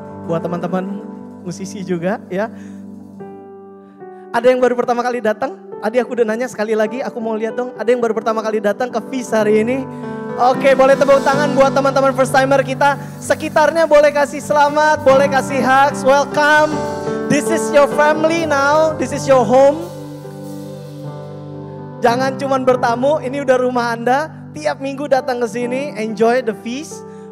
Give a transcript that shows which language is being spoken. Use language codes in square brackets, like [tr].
[id] Buat teman-teman musisi juga, ya. Ada yang baru pertama kali datang? Tadi aku udah nanya sekali lagi, aku mau lihat dong. Ada yang baru pertama kali datang ke Feast hari ini? Oke, boleh tepuk tangan buat teman-teman first timer kita. Sekitarnya boleh kasih selamat, boleh kasih hugs, welcome. [en] This is your family now, this is your home. [id] Jangan cuman bertamu, ini udah rumah Anda. Tiap minggu datang ke sini, [en] enjoy the feast.